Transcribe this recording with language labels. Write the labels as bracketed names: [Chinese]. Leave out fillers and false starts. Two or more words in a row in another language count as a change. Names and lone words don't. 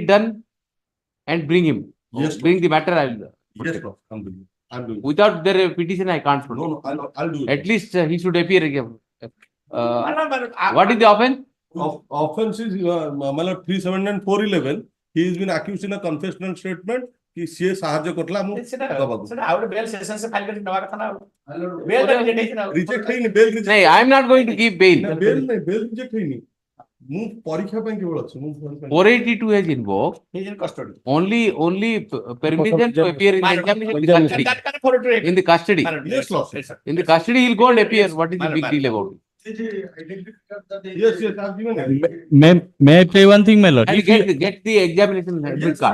[English] You get it done, and bring him. Yes. Bring the matter. Yes, boss, I'm doing it. I'm doing it. Without their petition, I can't. No, no, I'll do it. At least he should appear again. What is the offense? Offense is, my lord, 370 and 411. He has been accused in a confessional statement. [Odia] कि ସିଏ ସାହାଯ୍ୟ କରିଥିଲା ଆମକୁ ଦବାକୁ ସେଟା ଆଉ ଗୋଟେ [English] bail session [Odia] ସେ ଫାଇଲ କରି ନବା କଥା ନା [English] bail reject [Odia] ହେଇଛି ନା ରିଜେକ୍ଟ ହେଇନି [English] bail reject [Odia] ନାଇଁ [English] I am not going to give bail. [Odia] ବେଲ୍ ନାଇଁ [English] bail reject [Odia] ହେଇନି ମୁଁ ପରୀକ୍ଷା ପାଇଁ କେବଳ ଅଛି ମୁଁ [English] 482 has invoked he is in custody only permission to appear in the examination in the custody. Yes, Lord. In the custody, he'll go and appear. What is the big deal about it? Yes, I've given it. May I say one thing, my lord? And get the examination admit card.